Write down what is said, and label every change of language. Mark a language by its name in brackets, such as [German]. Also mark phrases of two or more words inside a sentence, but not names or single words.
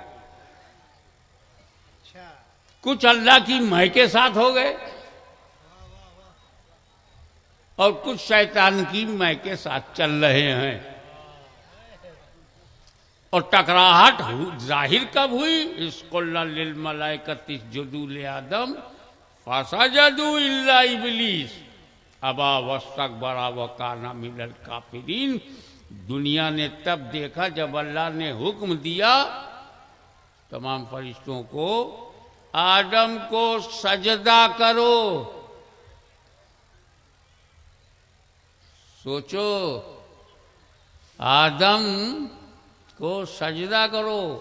[Hindi] कुछ अल्लाह की मैं के साथ हो गए और कुछ शैतान की मैं के साथ चल रहे हैं। और टकराहट जाहिर कब हुई? [Arabic] إذ قلنا للملائكة اسجدوا لآدم فسجدوا إلا إبليس أبى واستكبر وكان من الكافرين. [Hindi] दुनिया ने तब देखा जब अल्लाह ने हुक्म दिया तमाम फरिश्तों को आदम को सजदा करो। सोचो, आदम को सजदा करो।